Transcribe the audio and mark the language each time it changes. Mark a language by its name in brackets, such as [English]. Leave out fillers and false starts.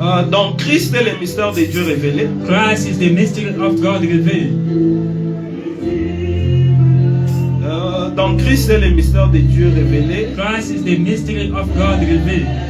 [French] dans Christ est le mystère de Dieu révélé. [English] Christ is the mystery of God revealed. [French] Dans Christ est le mystère de Dieu révélé. [English] Christ is the mystery of God revealed.